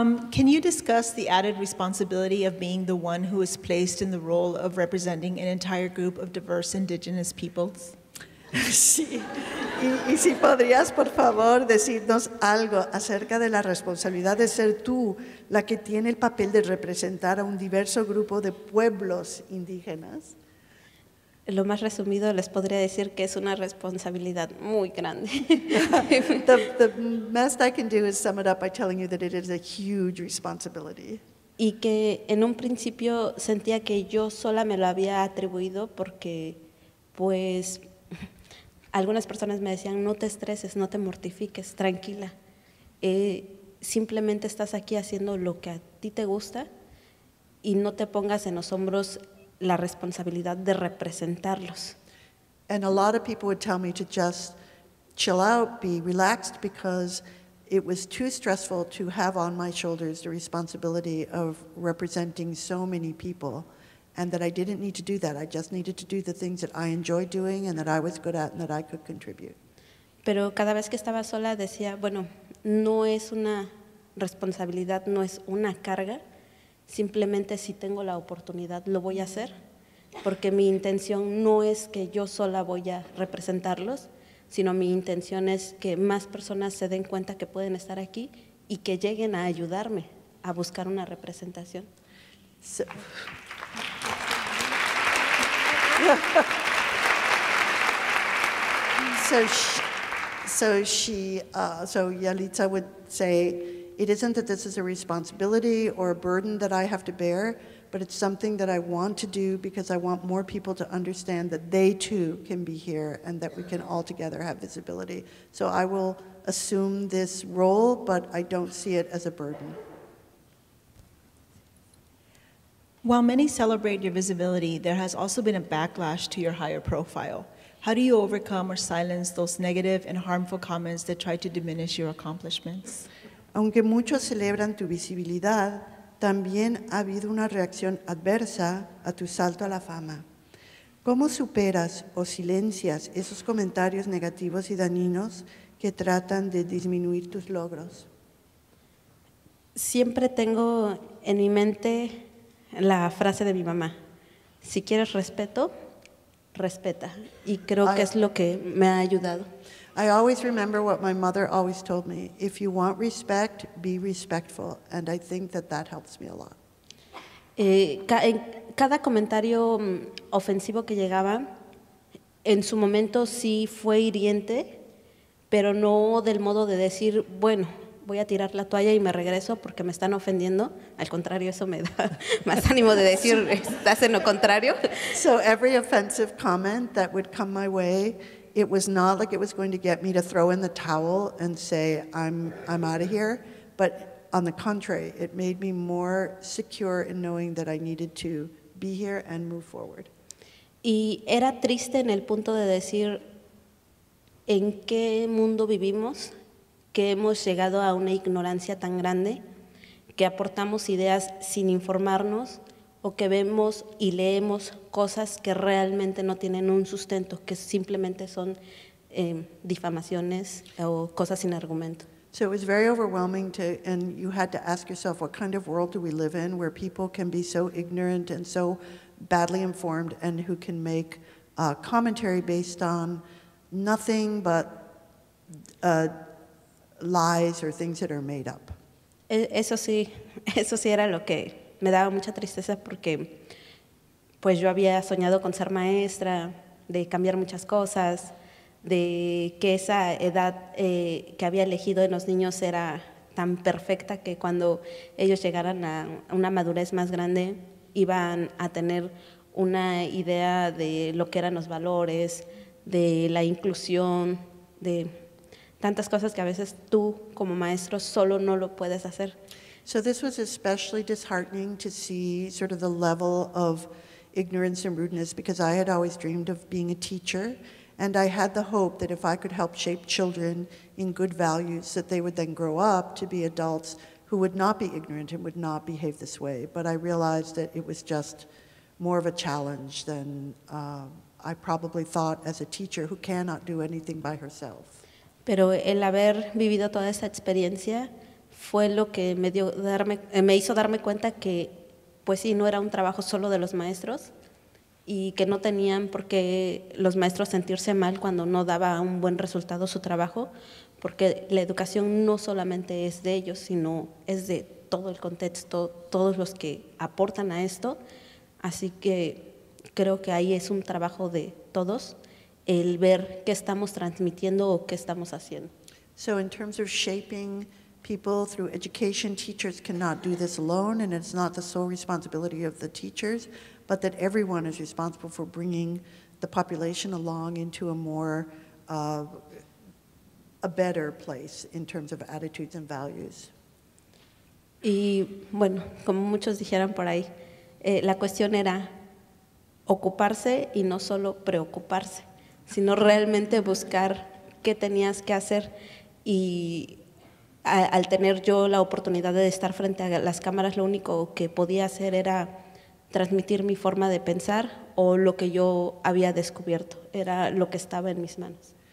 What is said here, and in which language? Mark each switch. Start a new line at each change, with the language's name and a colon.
English: Can you discuss the added responsibility of being the one who is placed in the role of representing an entire group of diverse indigenous peoples?
Spanish: Sí. Y si podrías, por favor, decirnos algo acerca de la responsabilidad de ser tú la que tiene el papel de representar a un diverso grupo de pueblos indígenas. Lo más resumido les podría decir que es una responsabilidad muy grande.
English: The best I can do is sum it up by telling you that it is a huge responsibility.
Spanish: Y que en un principio sentía que yo sola me lo había atribuido porque, pues, algunas personas me decían, no te estreses, no te mortifiques, tranquila. Simplemente estás aquí haciendo lo que a ti te gusta y no te pongas en los hombros la responsabilidad de representarlos.
English: And a lot of people would tell me to just chill out, be relaxed, because it was too stressful to have on my shoulders the responsibility of representing so many people, and that I didn't need to do that. I just needed to do the things that I enjoyed doing and that I was good at and that I could contribute.
Spanish: Pero cada vez que estaba sola decía, bueno, no es una responsabilidad, no es una carga, simplemente si tengo la oportunidad lo voy a hacer, porque mi intención no es que yo sola voy a representarlos, sino mi intención es que más personas se den cuenta que pueden estar aquí y que lleguen a ayudarme a buscar una representación.
English: So Yalitza would say, it isn't that this is a responsibility or a burden that I have to bear, but it's something that I want to do because I want more people to understand that they too can be here and that we can all together have visibility. So I will assume this role, but I don't see it as a burden. While many celebrate your visibility, there has also been a backlash to your higher profile. How do you overcome or silence those negative and harmful comments that try to diminish your accomplishments?
Spanish: Aunque muchos celebran tu visibilidad, también ha habido una reacción adversa a tu salto a la fama. ¿Cómo superas o silencias esos comentarios negativos y dañinos que tratan de disminuir tus logros? Siempre tengo en mi mente la frase de mi mamá, si quieres respeto, respeta. Y creo que es lo que me ha ayudado.
English: I always remember what my mother always told me, if you want respect, be respectful, and I think that that helps me a lot.
Spanish: En cada comentario ofensivo que llegaba, en su momento sí fue hiriente, pero no del modo de decir, bueno, voy a tirar la toalla y me regreso porque me están ofendiendo. Al contrario, eso me da más ánimo de decir, estás en lo contrario.
English: So every offensive comment that would come my way, it was not like it was going to get me to throw in the towel and say, I'm out of here, but on the contrary, it made me more secure in knowing that I needed to be here and move forward.
Spanish: Y era triste en el punto de decir, en qué mundo vivimos, que hemos llegado a una ignorancia tan grande, que aportamos ideas sin informarnos o que vemos y leemos cosas que realmente no tienen un sustento, que simplemente son difamaciones o cosas sin argumento.
English: So it was very overwhelming and you had to ask yourself, what kind of world do we live in where people can be so ignorant and so badly informed and who can make commentary based on nothing but lies or things that are made up.
Spanish: Eso sí era lo que me daba mucha tristeza porque pues yo había soñado con ser maestra, de cambiar muchas cosas, de que esa edad que había elegido en los niños era tan perfecta que cuando ellos llegaran a una madurez más grande iban a tener una idea de lo que eran los valores, de la inclusión, de tantas cosas que a veces tú como maestro solo no lo puedes hacer.
English: So this was especially disheartening to see sort of the level of ignorance and rudeness because I had always dreamed of being a teacher. And I had the hope that if I could help shape children in good values, that they would then grow up to be adults who would not be ignorant and would not behave this way. But I realized that it was just more of a challenge than I probably thought as a teacher who cannot do anything by herself.
Spanish: Pero el haber vivido toda esa experiencia fue lo que me hizo darme cuenta que, pues sí, no era un trabajo solo de los maestros, y que no tenían por qué los maestros sentirse mal cuando no daba un buen resultado su trabajo, porque la educación no solamente es de ellos, sino es de todo el contexto, todos los que aportan a esto, así que creo que ahí es un trabajo de todos, el ver qué estamos transmitiendo o qué estamos haciendo.
English: So in terms of shaping people through education, teachers cannot do this alone, and it's not the sole responsibility of the teachers, but that everyone is responsible for bringing the population along into a more, a better place in terms of attitudes and values.
Spanish: Y bueno, como muchos dijeron por ahí, la cuestión era ocuparse y no solo preocuparse, sino realmente buscar qué tenías que hacer. Y al tener yo la oportunidad de estar frente a las cámaras, lo único que podía hacer era transmitir mi forma de pensar o lo que yo había descubierto, era lo que estaba en mis manos.